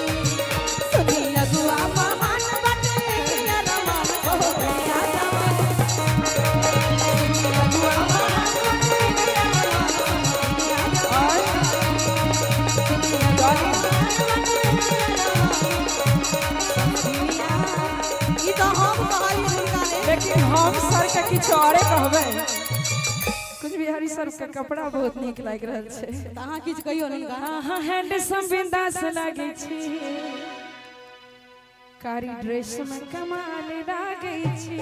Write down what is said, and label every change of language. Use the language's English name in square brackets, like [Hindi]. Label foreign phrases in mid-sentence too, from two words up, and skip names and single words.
[Bhojpuri] सुनी अगुआ महान बटे के अरमान समधिनिया जवान। सुनी अगुआ महान बटे के अरमान समधिनिया जवान। सुनी अगुआ महान बटे के अरमान समधिनिया। [Maithili] ई तो हम कहलिए हिनका ले लेकिन हम सर के किछु औरे कहबै। कुछ बिहारी सर के कपड़ा बहुत नीक लाग रहल छै। अहाँ किछु कहियो नहीं कहा। अहाँ हैंडसम बिंदास लागे छी। कारी ड्रेस में कमाल लागे छी।